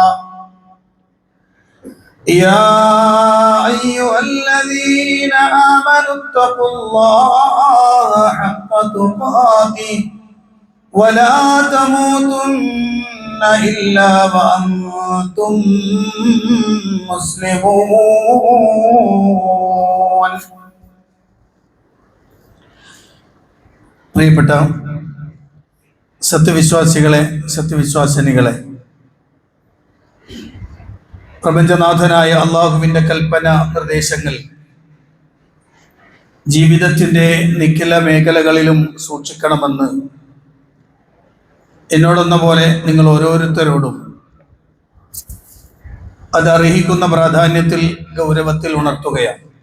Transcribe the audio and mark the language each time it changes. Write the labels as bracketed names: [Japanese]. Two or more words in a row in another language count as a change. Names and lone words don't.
[Arabic] يا أيها الذين آمنوا اتقوا الله حق تقاته ولا تموتن إلا وأنتم مسلمون. [Malayalam] പ്രിയപ്പെട്ട സത്യവിശ്വാസികളെ, സത്യവിശ്വാസിനികളെ, പ്രപഞ്ചനാഥനായ അള്ളാഹുവിൻ്റെ കൽപ്പന നിർദ്ദേശങ്ങൾ ജീവിതത്തിൻ്റെ നിഖില മേഖലകളിലും സൂക്ഷിക്കണമെന്ന് എന്നോടെന്ന പോലെ നിങ്ങൾ ഓരോരുത്തരോടും അത് അർഹിക്കുന്ന പ്രാധാന്യത്തിൽ, ഗൗരവത്തിൽ ഉണർത്തുകയാണ്.